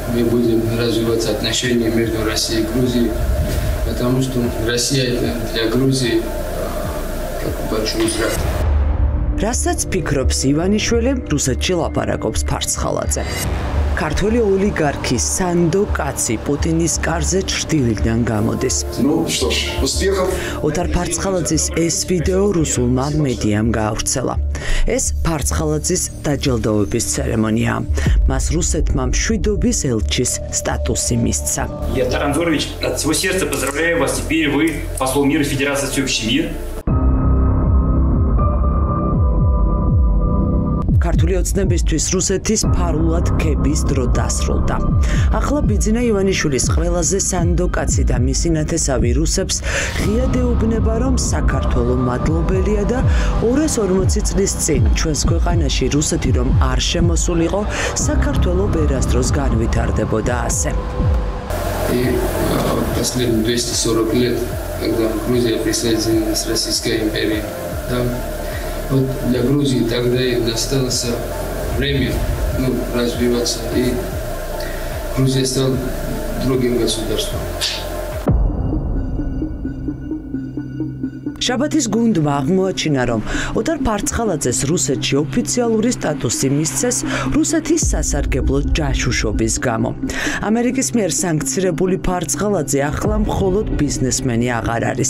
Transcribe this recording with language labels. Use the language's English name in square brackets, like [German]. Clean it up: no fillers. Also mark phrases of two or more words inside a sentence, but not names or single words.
[Russian] мы будем развивать отношения между Россией и Грузией, потому что Россия это для Грузии как большой враг. [Georgian] Რასაც ფიქრობს ივანიშვილი, რუსეთში ლაპარაკობს ფარცხალაძე. ქართველი ოლიგარქი სანდო კაცი პუტინის კარზე ჩრდილიდან გამოდის. ოტარ ფარცხალაძის ეს ვიდეო რუსულმა მედიამ გაავრცელა. ეს ფარცხალაძის დაჯილდოების ცერემონია. მას რუსეთმა მშვიდობის ელჩის სტატუსი მისცა. [Russian] Я Таранзорович, от всего сердца поздравляю вас. Теперь вы посол мира Федерации Всеобщий мир. [Georgian] ქართული ოცნებისთვის რუსეთის ფარულად ქების დრო დასრულდა. ახლა ბიძინა ივანიშვილის ყველაზე სანდო კაცი და მისი ნათესავი რუსებს ღიად ეუბნება, რომ საქართველო მადლობელია და 240 წლის წინ ჩვენს ქვეყანაში რუსეთი რომ არ შემოსულიყო, საქართველო ვერასდროს განვითარდებოდა ასე. [Russian] И последние 240 лет, когда Грузия присоединилась к Российской империи, да, вот для Грузии тогда и досталось время развиваться, и Грузия стала другим государством. [Georgian] შაბათის გუნდმა აღმოაჩინა, რომ ოტარ ფარცხალაძეს რუსეთში ოფიციალური სტატუსი მისცეს რუსეთის სასარგებლო ჯაშუშობის გამო. ამერიკის მიერ სანქცირებული ფარცხალაძე ახლა მხოლოდ ბიზნესმენი აღარ არის.